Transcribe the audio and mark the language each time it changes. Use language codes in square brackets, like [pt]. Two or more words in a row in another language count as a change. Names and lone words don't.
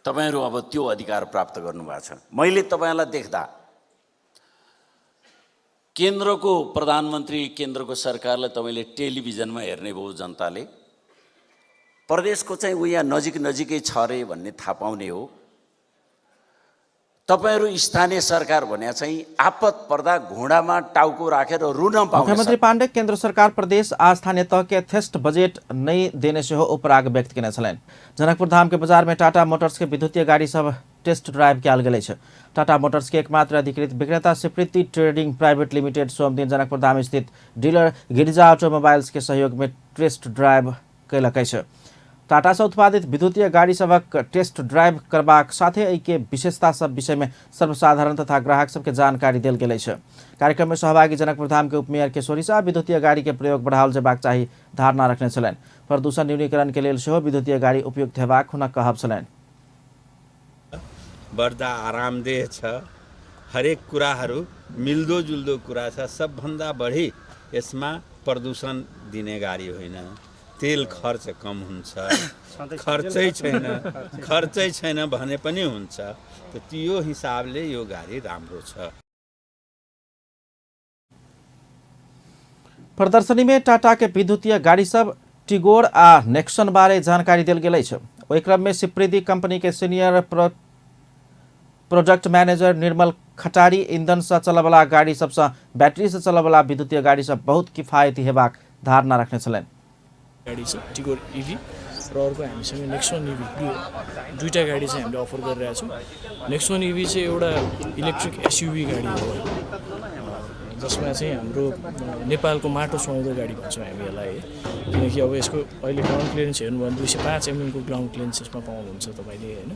[ne] तपाईँहरू अब त्यो अधिकार प्राप्त गर्नुभएको छ। मैले तपाईँलाई देख्दा केन्द्रको प्रधानमन्त्री, केन्द्रको सरकारलाई तपाईँले टेलिभिजनमा हेर्ने भयो जनताले, प्रदेशको चाहिँ ऊ यहाँ नजिकै छ रे भन्ने थाहा पाउने हो। तपाईहरू स्थानीय सरकार भने चाहिँ आपत पर्दा घोडामा टाउको राखेर रुन पाउँछ। [mai] मुख्यमंत्री पांडे केंद्र सरकार प्रदेश आ स्थानीय तह के यथेष्ट बजेट नहीं देने से हो उपराग व्यक्त केने छलैन। जनकपुर धाम के बाजार में टाटा मोटर्स के विद्युतीय गाड़ी सब [en] test drive [mai] कयल गेल छै। टाटा मोटर्स के एकमात्र अधिकृत विक्रेता सिप्रीति ट्रेडिंग प्राइवेट लिमिटेड सोम दिन जनकपुर धाम स्थित डीलर गिरिजा ऑटोमोबाइल्स के सहयोग में [en] test drive [mai] कयलकै छै। टाटा से उत्पादित विद्युतीय गाड़ी सबक [en] test drive [mai] करबाक साथे एहि के विशेषता सब विषय में सर्वसाधारण तथा ग्राहक सबके जानकारी देल गेल छै। कार्यक्रम में सहभागी जनकपुर धाम के उपमेयर केशोरी शाह विद्युतीय गाड़ी के प्रयोग बढ़ाओल जेबाक चाही धारणा रखने छलैन। प्रदूषण न्यूनीकरण के लेल सेहो विद्युतीय गाड़ी उपयुक्त हेबाक हुनक कहब छलैन। [ne] बढ्दा आरामदेह छ, हरेक कुराहरू मिल्दोजुल्दो कुरा छ। सबभन्दा बढी यसमा प्रदूषण दिने गाडी होइन, तेल खर्च कम हुन्छ, खर्चै छैन भने पनि हुन्छ। त त्यो हिसाबले यो गाडी राम्रो छ। [mai] प्रदर्शनी में टाटा के विद्युतीय गाड़ी सब टिगोर आ नेक्सन बारे जानकारी देल गेल छै। ओहि क्रम में सिप्रीति कंपनी के [en] senior product manager [mai] निर्मल खटारी ईंधन से चलवला गाड़ी सबसे बैटरी से चलवला विद्युतीय गाड़ी सब बहुत किफायती हेबाक धारणा रखने छलैन। [ne] गाडी छ टिगोर इभी र अर्को हामीसँग नेक्सन इभी, दुईटा गाडी चाहिँ हामीले अफर गरिरहेका छौँ। नेक्सन इभी चाहिँ एउटा [en] electric SUV [ne] गाडी हो, जसमा चाहिँ हाम्रो नेपालको माटो सुहाउँदो गाडी भन्छौँ हामी यसलाई। किनकि अब यसको अहिले [en] ground clearance [ne] हेर्नु भने 205 mm को [en] ground clearance [ne] यसमा पाउनुहुन्छ तपाईँले होइन।